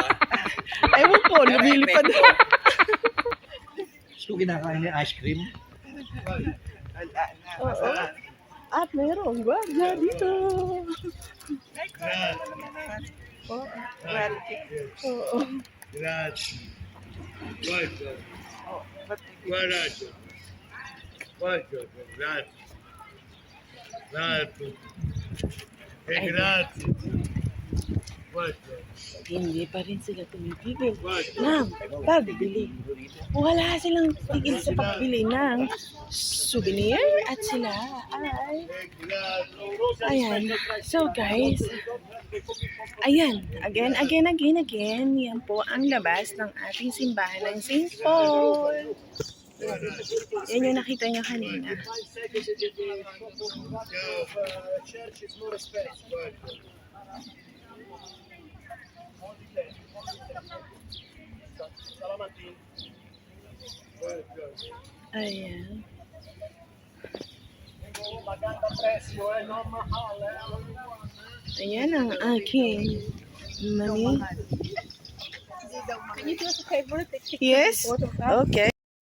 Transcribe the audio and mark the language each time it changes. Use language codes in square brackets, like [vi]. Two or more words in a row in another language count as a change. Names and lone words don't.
[tl] Ewan ko, lumilipad. So, kinakain niya ice cream? Oo. At mayroong gwardiya dito. Oo. Oo. [it] Grazie. Guarda. Guarda. Guarda. Grazie. Grazie. E grazie. Guarda. [tl] Hindi pa rin sila tumitigil Guarda. ng pagbili. Wala silang tigil sa pagbili ng souvenir at sila ay ayan. So guys, ayan, again, yan po ang labas ng ating simbahan ng St. Paul. Yan yung nakita niya kanina. [en] 5 seconds and the church is more respect. [tl] Salamatin. Ayan. Maganda presyo, no mahal. Ayan ang aking mami. [en] Can you do us a favor? Take Yes? Okay.